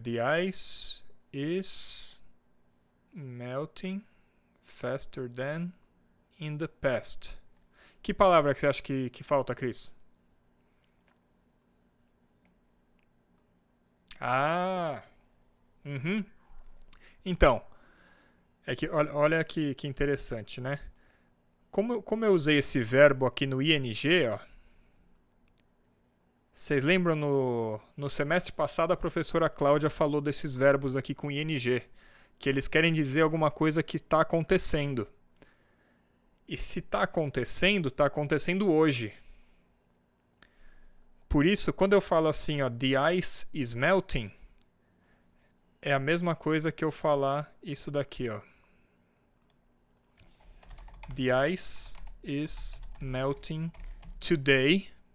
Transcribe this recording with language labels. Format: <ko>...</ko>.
<en>The ice is melting faster than in the past.</en> <pt>Que palavra que você acha que falta, Chris? Ah! Uhum. Então, é que olha que interessante, né? Como eu usei esse verbo aqui no ing, ó, Vocês lembram no semestre passado a professora Cláudia falou desses verbos aqui com ing, que eles querem dizer alguma coisa que está acontecendo. E se está acontecendo hoje. Por isso, quando eu falo assim, ó,</pt> <en>the ice is melting,</en> <pt>é a mesma coisa que eu falar isso daqui, ó.</pt> <en>The ice is melting today.</en>